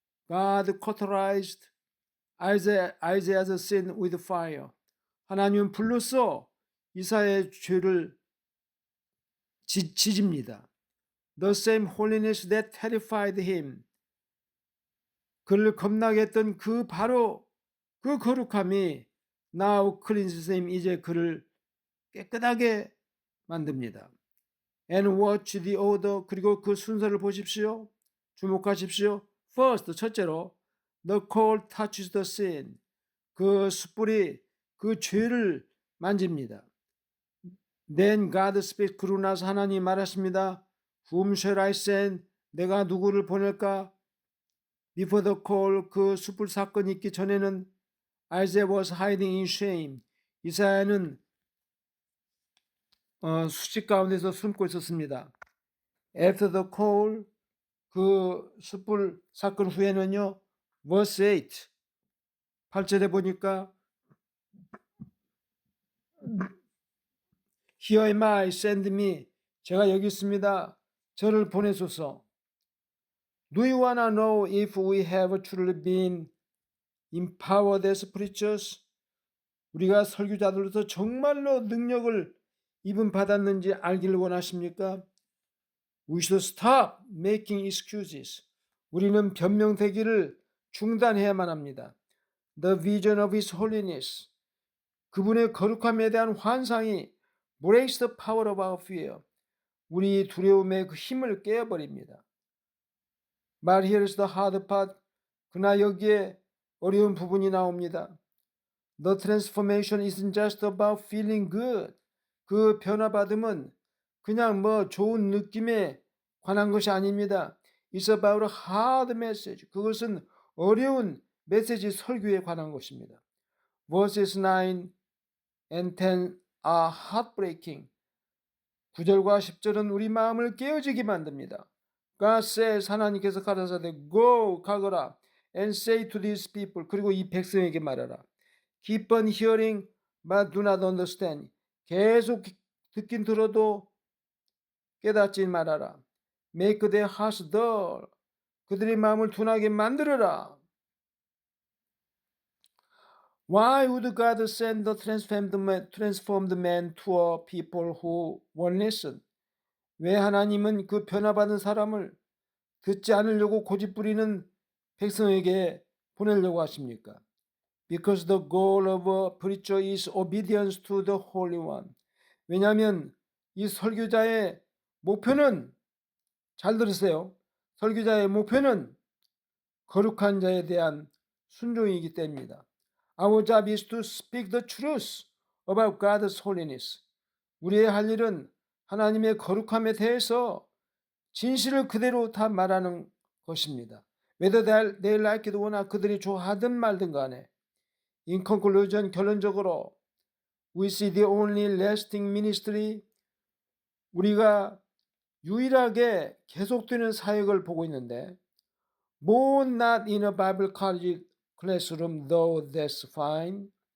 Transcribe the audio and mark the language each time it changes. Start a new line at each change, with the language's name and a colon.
English: God cauterized Isaiah's sin with fire.
Korean: 하나님은 불로써 이사야의 죄를 지집니다.
English: The same holiness that terrified him.
Korean: 그를 겁나게 했던 그 바로 그 거룩함이
English: now cleanses him.
Korean: 이제 그를 깨끗하게 만듭니다.
English: And watch the order.
Korean: 그리고 그 순서를 보십시오. 주목하십시오.
English: First,
Korean: 첫째로
English: the coal touches the sin.
Korean: 그 숯불이 그 죄를 만집니다.
English: Then God speaks.
Korean: 그러고 나서 하나님이 말하십니다.
English: Whom shall I send?
Korean: 내가 누구를 보낼까?
English: Before the coal,
Korean: 그 숯불 사건이 있기 전에는
English: Isaiah was hiding in shame.
Korean: 이사야는 수직 가운데서 숨고 있었습니다.
English: After the coal,
Korean: 그 숯불 사건 후에는요.
English: Verse 8,
Korean: 8절에 보니까
English: Here am I, send me.
Korean: 제가 여기 있습니다. 저를 보내소서.
English: Do you wanna know if we have truly been empowered as preachers?
Korean: 우리가 설교자들로서 정말로 능력을 입은 받았는지 알기를 원하십니까?
English: We should stop making excuses.
Korean: 우리는 변명되기를 중단해야만 합니다.
English: The vision of His holiness.
Korean: 그분의 거룩함에 대한 환상이
English: breaks the power of our fear.
Korean: 우리 두려움의 그 힘을 깨어버립니다.
English: But here's the hard part.
Korean: 그러나 여기에 어려운 부분이 나옵니다.
English: The transformation isn't just about feeling good.
Korean: 그 변화받음은 그냥 뭐 좋은 느낌에 관한 것이 아닙니다.
English: It's about a hard message.
Korean: 그것은 어려운 메시지 설교에 관한 것입니다.
English: Verses 9 and 10 are heartbreaking.
Korean: 9절과 10절은 우리 마음을 깨어지게 만듭니다.
English: God says,
Korean: 하나님께서 가라사대
English: go,
Korean: 가거라,
English: and say to these people.
Korean: 그리고 이 백성에게 말하라.
English: Keep on hearing but do not understand.
Korean: 계속 듣긴 들어도 깨닫지 말아라.
English: Make their hearts dull.
Korean: 그들의 마음을 둔하게 만들어라.
English: Why would God send the transformed man to a people who won't listen?
Korean: 왜 하나님은 그 변화받은 사람을 듣지 않으려고 고집부리는 백성에게 보내려고 하십니까?
English: Because the goal of a preacher is obedience to the Holy One.
Korean: 왜냐하면 이 설교자의 목표는, 잘 들으세요. 설교자의 목표는 거룩한 자에 대한 순종이기 때문입니다.
English: Our job is to speak the truth about God's holiness.
Korean: 우리의 할 일은 하나님의 거룩함에 대해서 진실을 그대로 다 말하는 것입니다.
English: Whether they like it or not,
Korean: 그들이 좋아하든 말든 간에.
English: In conclusion,
Korean: 결론적으로
English: we see the only lasting ministry,
Korean: 우리가 유일하게 계속되는 사역을 보고 있는데
English: Born not in a Bible college classroom, though that's fine.